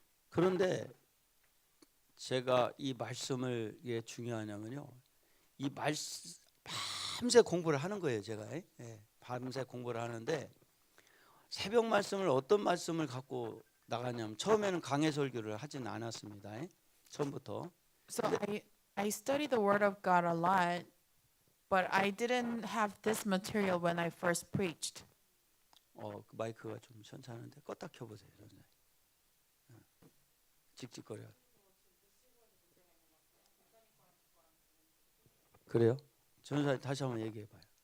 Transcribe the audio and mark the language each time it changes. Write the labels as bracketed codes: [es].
[ko] 그런데 제가 이 말씀을 왜 중요하냐면요. 이 말씀 밤새 공부를 하는 거예요, 제가. 밤새 공부를 하는데 새벽 말씀을 어떤 말씀을 갖고 나가냐면 처음에는 강해 설교를 하진 않았습니다. 처음부터. [en] So I studied the Word of God a lot, but I didn't have this material when I first preached. [ko] 그 마이크가 좀 괜찮은데 껐다 켜보세요. 찍찍거려. 그래요? 전사 다시 한번 얘기해 봐요.